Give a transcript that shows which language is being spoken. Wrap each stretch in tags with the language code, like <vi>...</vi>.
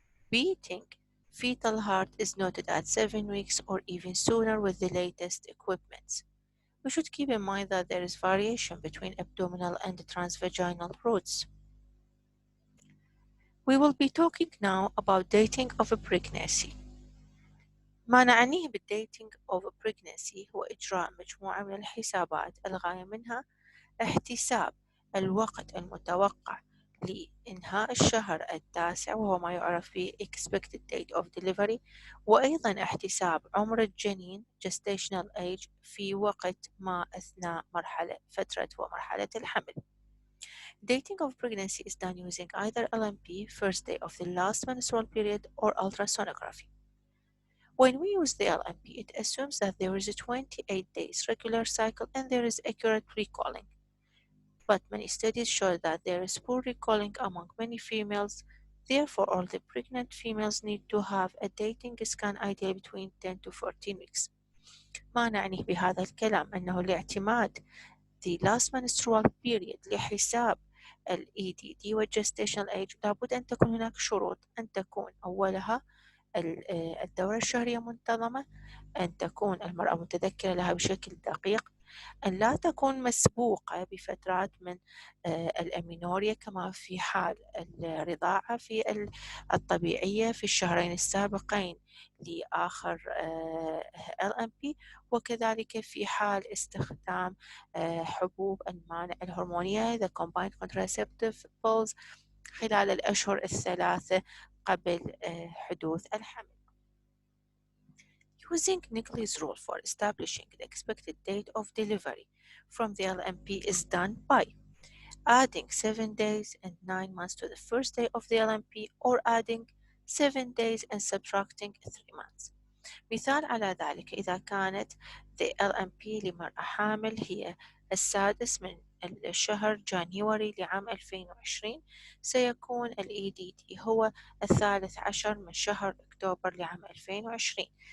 <en>Beating fetal heart is noted at 7 weeks or even sooner with the latest equipment. We should keep in mind that there is variation between abdominal and transvaginal routes. We will be talking now about dating of a pregnancy.</en> <ar>ما نعنيه بال</ar> <en>dating of a pregnancy</en> <ar>هو إجراء مجموعة من الحسابات الغاية منها احتساب الوقت المتوقع لإنهاء الشهر التاسع وهو ما يعرف ب</ar> <en>expected date of delivery،</en> <ar>وأيضا احتساب عمر الجنين</ar> <en>gestational age</en> <ar>في وقت ما أثناء فترة ومرحلة الحمل.</ar> <en>Dating of pregnancy is done using either LMP, first day of the last menstrual period, or ultrasonography. When we use the LMP, it assumes that there is a 28 days regular cycle and there is accurate recalling. But many studies show that there is poor recalling among many females. Therefore, all the pregnant females need to have a dating scan ideally between 10 to 14 weeks.</en> <ar>ما نعنيه بهذا الكلام أنه الاعتماد</ar> <en>the last menstrual period</en> <ar>لحساب ال EDD وال</ar> <en>gestational age</en> <ar>لابد أن تكون هناك شروط أن تكون أولها الدورة الشهرية منتظمة، أن تكون المرأة متذكرة لها بشكل دقيق، أن لا تكون مسبوقة بفترات من الأمينوريا كما في حال الرضاعة في الطبيعية في الشهرين السابقين لآخر LMP، وكذلك في حال استخدام حبوب المانع الهرمونية</ar> <en>The Combined Contraceptive Pills</en> <ar>خلال الأشهر الثلاثة قبل حدوث الحمل.</ar> <en>Using Nichols' rule for establishing the expected date of delivery from the LMP is done by adding 7 days and 9 months to the first day of the LMP or adding 7 days and subtracting 3 months.</en> <ar>مثال على ذلك إذا كانت the LMP لمرأة حامل هي السادس من الشهر جانيوري لعام 2020، سيكون ال EDD هو الثالث عشر من شهر أكتوبر لعام 2020.</ar>